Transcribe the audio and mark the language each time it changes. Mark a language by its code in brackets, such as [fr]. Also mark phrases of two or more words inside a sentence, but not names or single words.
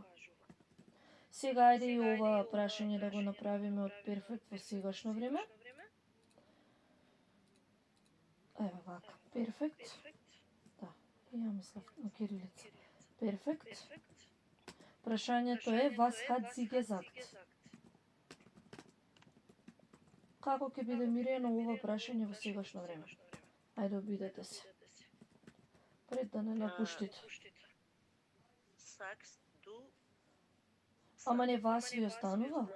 [mk] Сега ајде и ова прашање да го направиме од перфект во сегашно време. Ева вака. Перфект. Да, ја мислев на кирилица. Перфект. Прашањето е [de] was hat sie gesagt? [mk] Како ќе биде Миријана ова прашање во сегашно време? Ајде обидете се. Пред да не напуштите. Ама не вас ви останува?